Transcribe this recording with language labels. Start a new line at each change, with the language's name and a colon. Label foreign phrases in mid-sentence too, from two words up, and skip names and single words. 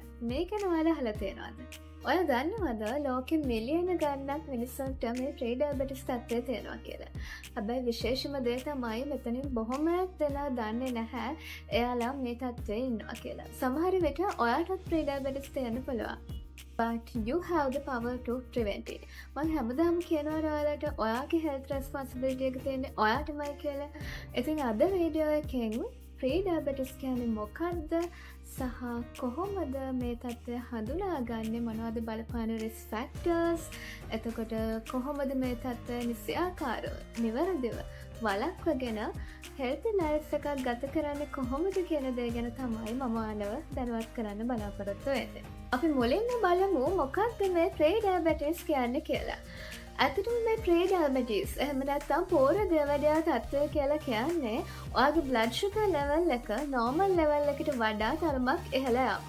Sinhala: මේක ගැන ඔයාලා අහලා තියෙනවද? ඔය දන්නවද ලෝකෙ මිලියන ගණනක් මිනිස්සුන්ට මේ
English: pre diabetes
Sinhala: තත්ත්වය තියෙනවා කියලා. හැබැයි විශේෂම දේ තමයි මෙතනින් බොහොමයක් දෙනා දන්නේ නැහැ එයාලා මේ තත්ත්වයේ ඉන්නවා කියලා. සමහර විට ඔයාටත්
English: pre diabetes
Sinhala: තියෙන්න පුළුවන්.
English: But you have the power to prevent it.
Sinhala: මම හැමදාම කියනවා ඔයාලට ඔයාගේ
English: health responsibility
Sinhala: එක තියෙන්නේ ඔයාටමයි කියලා. ඉතින් අද වීඩියෝ එකෙන්
English: pre diabetes
Sinhala: කියන්නේ මොකක්ද සහ කොහොමද මේ තත්ත්වය හඳුනාගන්නේ, මොනවද බලපාන
English: risk factors,
Sinhala: එතකොට කොහොමද මේ තත්ත්වය නිසියාකාරව නිවැරදිව වළක්වගෙන
English: healthy life
Sinhala: එකක් ගත කරන්නේ කොහොමද කියන දේ ගැන තමයි මම ඔයාලව දැනුවත් කරන්න බලාපොරොත්තු වෙන්නේ. අපි මුලින්ම බලමු මොකක්ද මේ
English: pre diabetes
Sinhala: කියන්නේ කියලා. ඇත්තටම මේ
English: pre diabetes
Sinhala: එහෙම නැත්නම් පෝරු දියවැඩියාව තත්ත්වය කියලා කියන්නේ ඔයාගේ
English: blood sugar level
Sinhala: එක
English: normal level
Sinhala: එකට වඩා තරමක් ඉහළ යාමක්.